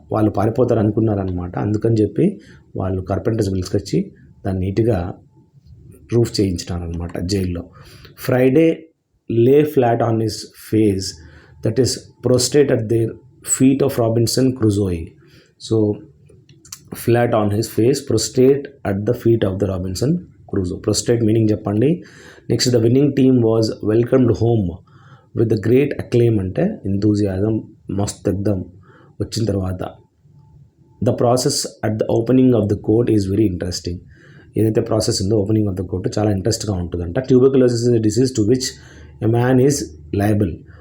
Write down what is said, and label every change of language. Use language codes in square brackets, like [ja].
[te] వాళ్ళు పారిపోతారు అనుకున్నారనమాట. అందుకని చెప్పి వాళ్ళు కార్పెంటర్స్ పిలుచుకొచ్చి దాన్ని నీట్గా రూఫ్ చేయించినారనమాట జైల్లో. [en] Friday lay flat on his face that is prostrate at their feet of Robinson Crusoe. So flat on his face, prostrate at the feet of the Robinson Crusoe. Prostrate meaning చెప్పండి. Next the winning team was welcomed home with the great acclaim [te] అంటే enthusiasm, మస్త్ ఎగ్దం వచ్చిన తర్వాత. [en] The process at the opening of the court is very interesting. [te] ఏదైతే process ఉందో opening of the court చాలా ఇంట్రెస్ట్గా ఉంటుందంట. [en] Tuberculosis is a disease to which a man is liable.